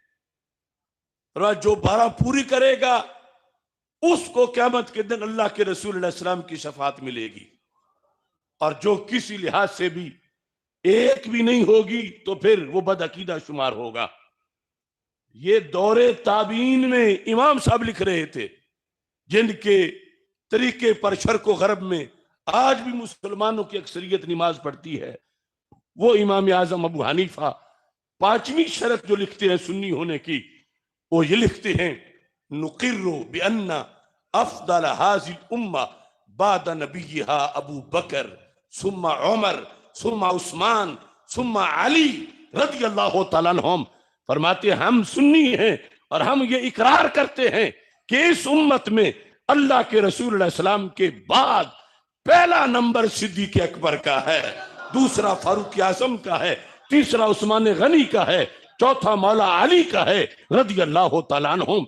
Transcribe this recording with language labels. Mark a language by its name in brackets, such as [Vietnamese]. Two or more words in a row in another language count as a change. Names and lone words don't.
[Urdu] فرمایا جو 12 پوری کرے گا اس کو قیامت کے دن اللہ کے رسول [Arabic] علیہ السلام [Urdu] کی شفاعت ملے گی، اور جو کسی لحاظ سے بھی ایک بھی نہیں ہوگی تو پھر وہ بدعقیدہ شمار ہوگا. یہ دور تابعین میں امام صاحب لکھ رہے تھے، جن کے طریقے پر شرق و غرب میں آج بھی مسلمانوں کی اکثریت نماز پڑھتی ہے. وہ امام اعظم ابو حنیفہ 5ویں شرط جو لکھتے ہیں سنی ہونے کی، وہ یہ لکھتے ہیں [Arabic] نقر بأن افضل هذه الامہ بعد نبیہا ابو بکر ثم عمر ثم عثمان ثم علی رضی اللہ تعالیٰ عنہم. [Urdu] فرماتے ہیں ہم سنی ہیں اور ہم یہ اقرار کرتے ہیں کہ اس امت میں اللہ کے رسول [Arabic] علیہ السلام [Urdu] کے بعد پہلا نمبر صدیق اکبر کا ہے، دوسرا فاروق اعظم کا ہے، تیسرا عثمان غنی کا ہے، چوتھا مولا علی کا ہے [Arabic] رضی اللہ تعالیٰ عنہم.